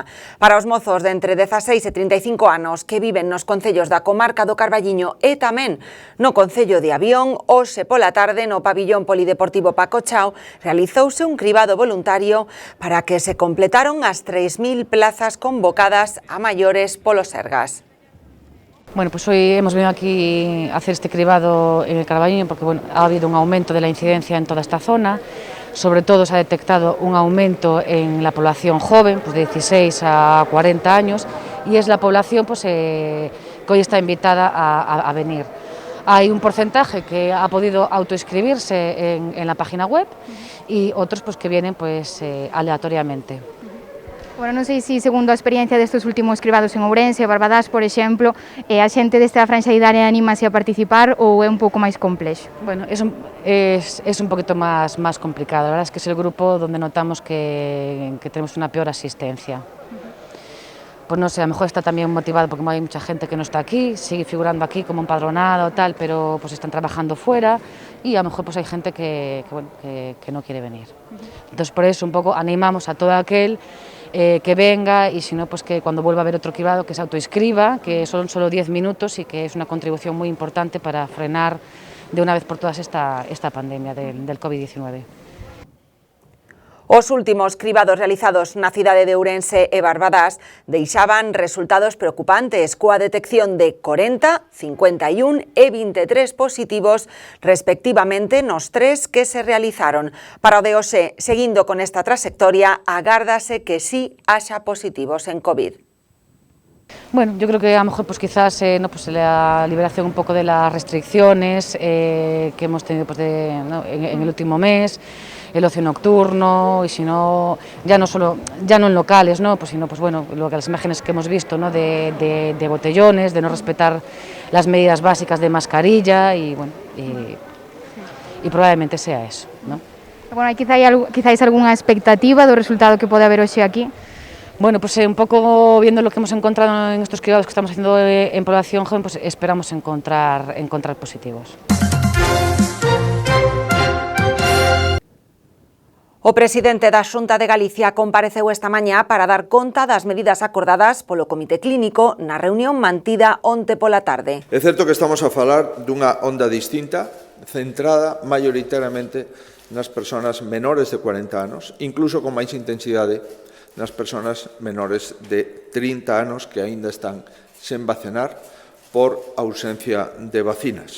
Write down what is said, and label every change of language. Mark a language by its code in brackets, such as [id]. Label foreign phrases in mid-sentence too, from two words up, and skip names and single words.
[gl] Para os mozos de entre 16 e 35 anos que viven nos concellos da comarca do Carballiño e tamén no concello de Avión, hoxe pola tarde no pabillón polideportivo Paco Chao realizouse un cribado voluntario para que se completaron as 3.000 plazas convocadas a maiores polo Sergas. [es] Bueno, pues hoy hemos venido aquí a hacer este cribado en el Carballiño porque ha habido un aumento de la incidencia en toda esta zona. Sobre todo se ha detectado un aumento en la población joven, pues de 16 a 40 años, y es la población que hoy está invitada a venir. Hay un porcentaje que ha podido autoinscribirse en la página web y otros que vienen aleatoriamente. [gl] Bueno, non sei se, segundo a experiencia destes últimos cribados en Ourense, Barbadás, por exemplo, a xente desta franxa idaria anímase a participar ou é un pouco máis complexo? [es] Bueno, es un poquito más complicado. La verdad es que es el grupo donde notamos que tenemos una peor asistencia. Pues no sé, a lo mejor está también motivado porque hay mucha gente que no está aquí, sigue figurando aquí como empadronada o tal, pero pues están trabajando fuera y a lo mejor pues hay gente que no quiere venir. Entonces por eso un poco animamos a todo aquel que venga y si no, pues que cuando vuelva a haber otro cribado que se autoinscriba, que son solo 10 minutos y que es una contribución muy importante para frenar de una vez por todas esta pandemia del COVID-19. [gl] Os últimos cribados realizados na cidade de Ourense e Barbadás deixaban resultados preocupantes coa detección de 40, 51 e 23 positivos respectivamente nos tres que se realizaron. Para o de hoxe, seguindo con esta trayectoria, agárdase que sí haxa positivos en COVID. [es] Bueno, yo creo que a lo mejor quizás la liberación un poco de las restricciones que hemos tenido en el último mes, el ocio nocturno y si no, ya no en locales, ¿no? Sino las imágenes que hemos visto, ¿no? de botellones, de no respetar las medidas básicas de mascarilla y probablemente sea eso, ¿no? [gl] Bueno, quizás alguna expectativa do resultado que pode haber hoxe aquí? [es] Bueno, pues un poco viendo lo que hemos encontrado en estos cribados que estamos haciendo en población joven, pues esperamos encontrar positivos. [gl] O presidente da Xunta de Galicia compareceu esta mañá para dar conta das medidas acordadas polo Comité Clínico na reunión mantida onte pola tarde. É certo que estamos a falar dunha onda distinta, centrada maioritariamente nas persoas menores de 40 anos, incluso con máis intensidade nas persoas menores de 30 anos que aínda están sen vacinar por ausencia de vacinas.